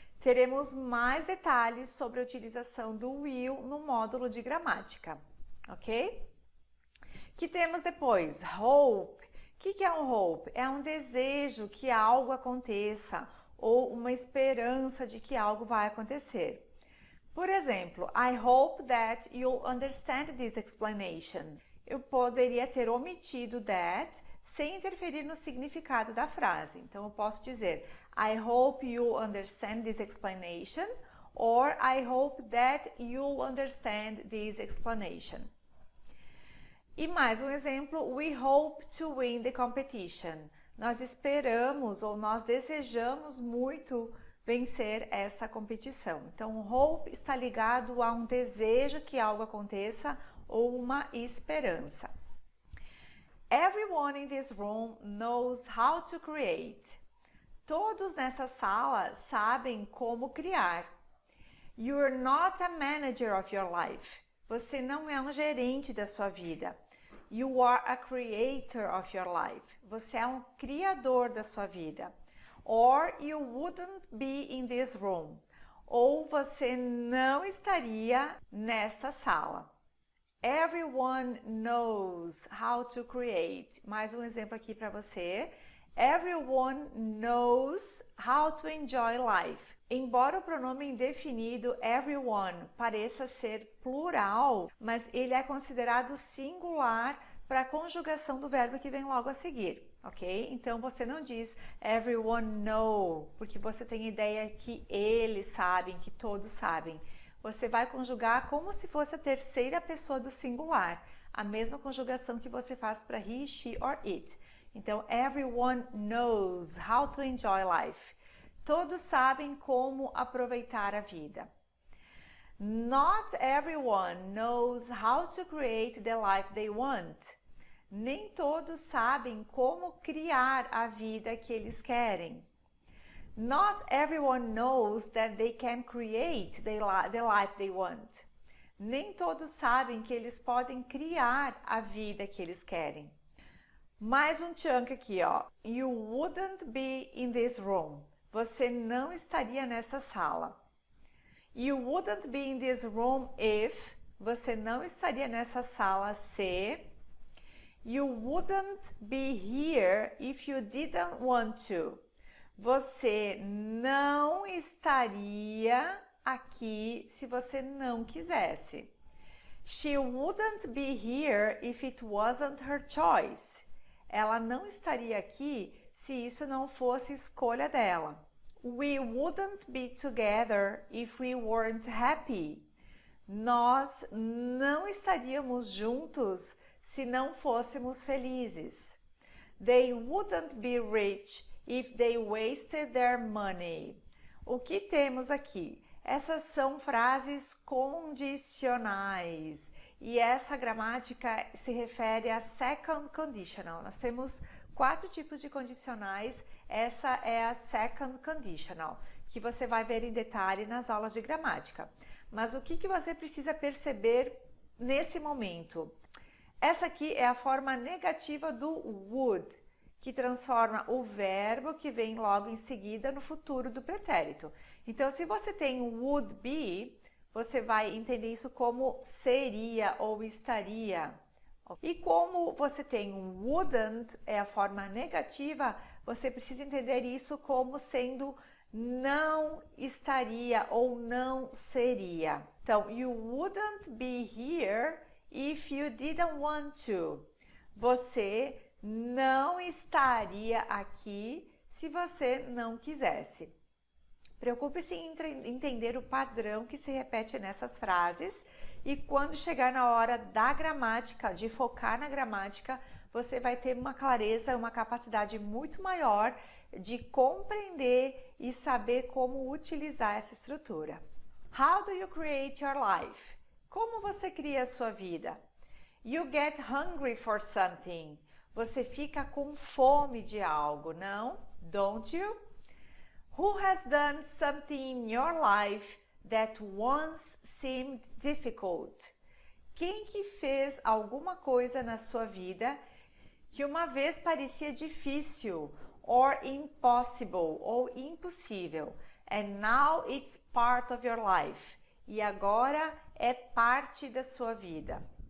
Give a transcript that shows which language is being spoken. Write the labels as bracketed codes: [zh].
[pt] Teremos mais detalhes sobre a utilização do will no módulo de gramática. Ok? Que temos depois? Hope. O que é um hope? É um desejo que algo aconteça ou uma esperança de que algo vai acontecer. Por exemplo, [en] I hope that you'll understand this explanation. [pt] Eu poderia ter omitido that sem interferir no significado da frase. Então, eu posso dizer [en] I hope you'll understand this explanation or I hope that you'll understand this explanation. [pt] E mais um exemplo, [en] we hope to win the competition. [pt] Nós esperamos ou nós desejamos muito vencer essa competição. Então, hope está ligado a um desejo que algo aconteça ou uma esperança. [en] Everyone in this room knows how to create. [pt] Todos nessa sala sabem como criar. [en] You're not a manager of your life. [pt] Você não é um gerente da sua vida. [en] You are a creator of your life. [pt] Você é um criador da sua vida. [en] Or you wouldn't be in this room. [pt] Ou você não estaria nesta sala. [en] Everyone knows how to create. [pt] Mais um exemplo aqui para você. [en] Everyone knows how to enjoy life. [pt] Embora o pronome indefinido everyone pareça ser plural, mas ele é considerado singular para a conjugação do verbo que vem logo a seguir, ok? Então você não diz [en] everyone know, [pt] porque você tem a ideia que eles sabem, que todos sabem. Você vai conjugar como se fosse a terceira pessoa do singular, a mesma conjugação que você faz para [en] he, she or it. Então, everyone knows how to enjoy life. [pt] Todos sabem como aproveitar a vida. [en] Not everyone knows how to create the life they want. [pt] Nem todos sabem como criar a vida que eles querem. [en] Not everyone knows that they can create the life they want. [pt] Nem todos sabem que eles podem criar a vida que eles querem. Mais um chunk aqui, ó. [en] You wouldn't be in this room. [pt] Você não estaria nessa sala. [en] You wouldn't be in this room if. [pt] Você não estaria nessa sala se. [en] You wouldn't be here if you didn't want to. [pt] Você não estaria aqui se você não quisesse. [en] She wouldn't be here if it wasn't her choice. [pt] Ela não estaria aqui se isso não fosse escolha dela. [en] We wouldn't be together if we weren't happy. [pt] Nós não estaríamos juntos se não fôssemos felizes. [en] They wouldn't be rich if they wasted their money. [pt] O que temos aqui? Essas são frases condicionais e essa gramática se refere a second conditional. Nós temos 4 tipos de condicionais, essa é a second conditional, que você vai ver em detalhe nas aulas de gramática. Mas o que você precisa perceber nesse momento? Essa aqui é a forma negativa do would, que transforma o verbo que vem logo em seguida no futuro do pretérito. Então, se você tem [en] would be, [pt] você vai entender isso como seria ou estaria. E como você tem wouldn't, é a forma negativa, você precisa entender isso como sendo não estaria ou não seria. [en] Então, you wouldn't be here if you didn't want to. [pt] Você não estaria aqui se você não quisesse. Preocupe-se em entender o padrão que se repete nessas frases e quando chegar na hora da gramática, de focar na gramática, você vai ter uma clareza, uma capacidade muito maior de compreender e saber como utilizar essa estrutura. [en] How do you create your life? [pt] Como você cria a sua vida? [en] You get hungry for something. [pt] Você fica com fome de algo, não? [en] Don't you? Who has done something in your life that once seemed difficult? [pt] Quem que fez alguma coisa na sua vida que uma vez parecia difícil, [en] or impossible, [pt] ou impossível, [en] and now it's part of your life, [pt] e agora é parte da sua vida?